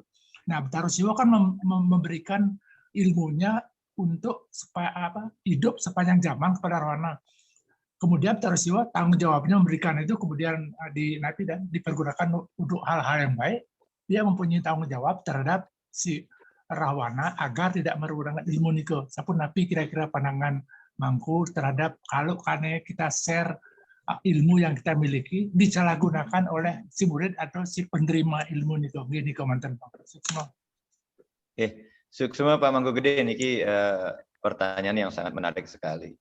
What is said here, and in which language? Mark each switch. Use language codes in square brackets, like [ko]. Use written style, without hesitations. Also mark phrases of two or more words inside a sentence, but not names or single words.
[id] Nah, Betara Siwa kan memberikan ilmunya untuk supaya hidup sepanjang zaman kepada Rahwana. Kemudian Betara Siwa tanggung jawabnya memberikan itu kemudian nanti dan dipergunakan untuk hal-hal yang baik. Dia mempunyai tanggung jawab terhadap si Rahwana agar tidak menggunakan ilmu niko. [ban] Sapun napi [id] kira-kira pandangan Mangku terhadap kalau karena kita share ilmu yang kita miliki disalahgunakan oleh si murid atau si penerima ilmu niko. Gini komentar Pak Suksma. Suksma Pak Mangku Gede niki pertanyaan yang sangat menarik sekali.